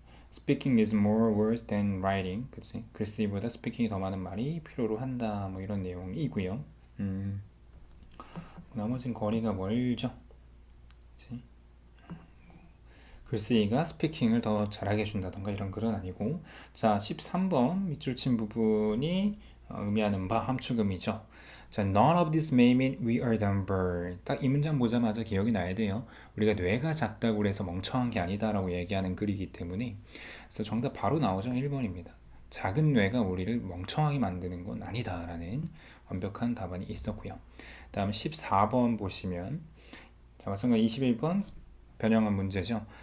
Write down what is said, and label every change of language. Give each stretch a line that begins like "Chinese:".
English: Speaking is more words than writing.
Korean: 그치? 글쓰기보다 스피킹이 더 많은 말이 필요로 한다. 뭐 이런 내용이고요. 나머진 거리가 멀죠. 그치? 글쓰기가 스피킹을 더 잘하게 해준다던가 이런 글은 아니고 자 13번 밑줄 친 부분이 의미하는 바 함축음이죠.
English: 자, none of this may mean we are dumb bird.
Korean: 딱 이 문장 보자마자 기억이 나야 돼요. 우리가 뇌가 작다고 해서 멍청한 게 아니다라고 얘기하는 글이기 때문에 그래서 정답 바로 나오죠. 1번입니다. 작은 뇌가 우리를 멍청하게 만드는 건 아니다라는 완벽한 답안이 있었고요. 다음 14번 보시면 자, 마찬가지 21번 변형한 문제죠.